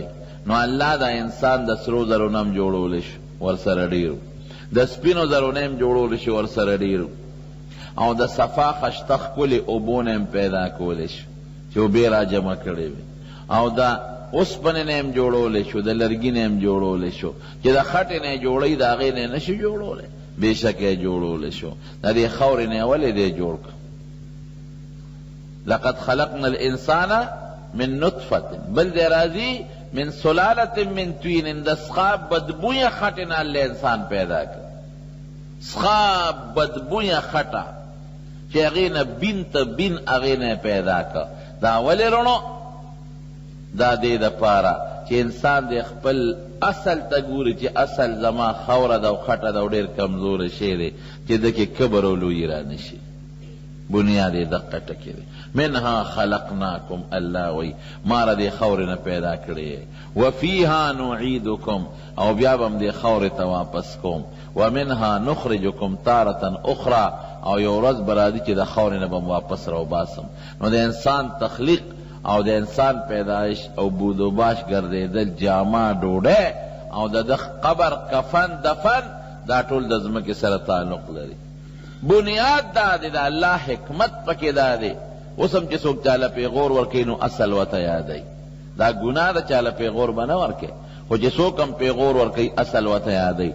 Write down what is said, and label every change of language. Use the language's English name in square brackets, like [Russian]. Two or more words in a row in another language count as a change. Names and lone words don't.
[Pashto] نو الله دا انسان د سرو زرو نه هم جوړولی شو ورسره ډېرو، د سپینو زرو نه هم جوړولی شو ورسره ډېرو، او د صفا خشته ښکلې اوبو نه هم پیدا کولی شو چې اوبې را جمع کړې وي، او د اوسپنې نه هم جوړولی شو، د لرګي نه هم جوړولی شو. چې د خټې نه یې جوړوي د هغې نه یې نه شي جوړولی، بېشکه یې جوړولی شو. د دې خاورې نه یې ولې دی جوړ کړ. [Arabic] لقد خلقنا الانسان من نطفه، [Pashto] بل دی راځي [Arabic] من سلالة من طین، [Pashto] د سخا بدبویه خټې نه الله انسان پیدا کړ. سخا بدبویه خټه چې هغې نه بین ته بین هغې نه پیدا کړ. دا ولې رڼو؟ دا دې دپاره چې انسان د خپل اصل ته ګوري چې اصل زما خاوره ده او خټه ده او ډېر کمزوره شی دی چې دکې کبر او لویي را نشي. بنیاد یې دقه ټکې دی. [Arabic] منها خلقناکم، [Pashto] الله وی ما را دې خاورې نه پیدا کړی، [Arabic] وفیها نعیدکم، [Pashto] او بیا به هم دې خاورې ته واپس کوم، [Arabic] ومنها نخرجکم تارة اخرى، [Pashto] او یو ورځ به راځي چې د خاورې نه به م واپس راوباسم. نو د انسان تخلیق او د انسان پیدایش او بود و باش ګرځېدل، جامه، ډوډۍ او د قبر، کفن، دفن، دا ټول د ځمکې سره تعلق لري. بنیاد دا دی، د الله حکمت پکې دا دی. اوس هم چې څوک چاله پیغور ورکوي نو اصل ورته یادوي. دا ګناه ده چاله پیغور به نه ورکوي، خو چې څوک هم پیغور ورکوي اصل ورته یادوي.